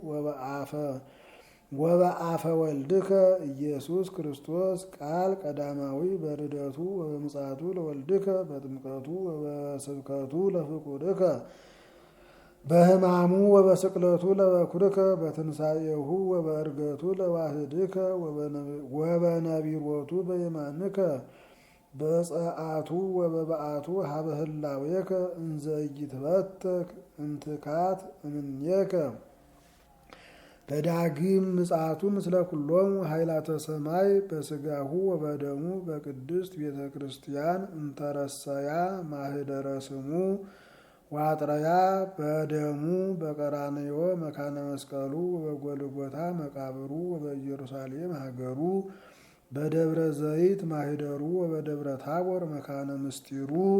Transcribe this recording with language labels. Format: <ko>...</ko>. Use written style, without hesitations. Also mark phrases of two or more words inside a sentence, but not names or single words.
<gez>ወበአፈ ወልድከ ኢየሱስ ክርስቶስ ቃል ቀዳማዊ በርደቱ ወበምጽአቱ ለወልድከ በጥምቀቱ ወበስብከቱ ለፍቁድከ በሕማሙ ወበስቅለቱ ለበኩርከ በትንሣኤሁ ወበዕርገቱ ለዋህድከ ወበነቢሮቱ በየማንከ በጸአቱ ወበበአቱ ሀበ ህላዌከ እንዘ ኢይትበተክ እንትካት እምኔከ በዳግም ምጽአቱ ምስለ ኩሎሙ ኃይላተ ሰማይ በስጋሁ ወበደሙ በቅድስት ቤተ ክርስቲያን እንተረሰያ ማህደረ ስሙ ዋጥረያ በደሙ በቀራንዮ መካነ መስቀሉ ወበጎልጎታ መቃብሩ ወበኢየሩሳሌም ሀገሩ በደብረ ዘይት ማህደሩ ወበደብረ ታቦር መካነ ምስጢሩ</gez>